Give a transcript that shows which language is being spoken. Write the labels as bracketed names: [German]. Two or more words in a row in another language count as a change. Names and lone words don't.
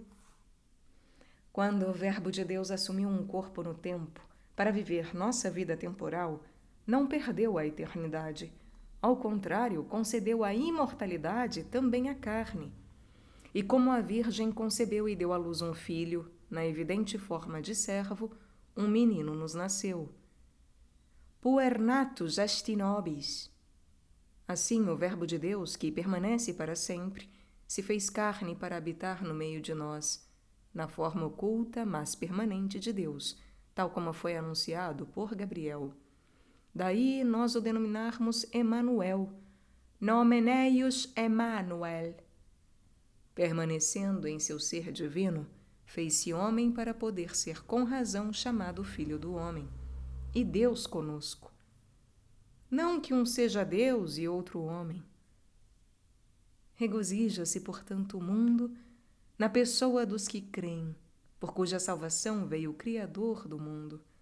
[Portuguese] Quando o Verbo de Deus assumiu um corpo no tempo para viver nossa vida temporal, não perdeu a eternidade. Ao contrário, concedeu a imortalidade também à carne. E como a Virgem concebeu e deu à luz um filho, na evidente forma de servo, um menino nos nasceu. [Latin] Puer natus est in nobis. [Portuguese] Assim, o Verbo de Deus, que permanece para sempre, se fez carne para habitar no meio de nós, na forma oculta, mas permanente de Deus, tal como foi anunciado por Gabriel. Daí nós o denominarmos Emanuel, [Latin] nomen eius Emmanuel. [Portuguese] Permanecendo em seu ser divino, fez-se homem para poder ser com razão chamado Filho do Homem, e Deus conosco. Não que um seja Deus e outro homem. Regozija-se, portanto, o mundo na pessoa dos que creem, por cuja salvação veio o Criador do mundo.